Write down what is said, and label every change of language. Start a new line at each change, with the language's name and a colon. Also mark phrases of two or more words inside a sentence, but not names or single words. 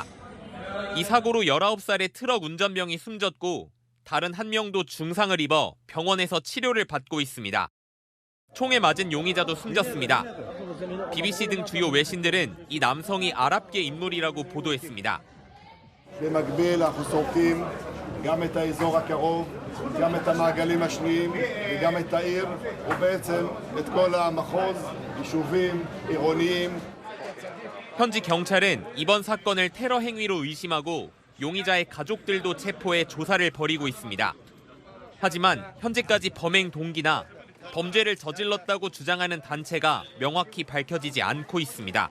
Korean: 이 사고로 19살의 트럭 운전병이 숨졌고 다른 1명도 중상을 입어 병원에서 치료를 받고 있습니다. 총에 맞은 용의자도 숨졌습니다. BBC 등 주요 외신들은 이 남성이 아랍계 인물이라고 보도했습니다.
Hebrew: גם את האזור הקרוב, גם את המעגלים השניים וגם את העיר ובעצם את כל המחוז, יישובים עירוניים.
Korean: 현지 경찰은 이번 사건을 테러 행위로 의심하고 용의자의 가족들도 체포해 조사를 벌이고 있습니다. 하지만 현재까지 범행 동기나 범죄를 저질렀다고 주장하는 단체가 명확히 밝혀지지 않고 있습니다.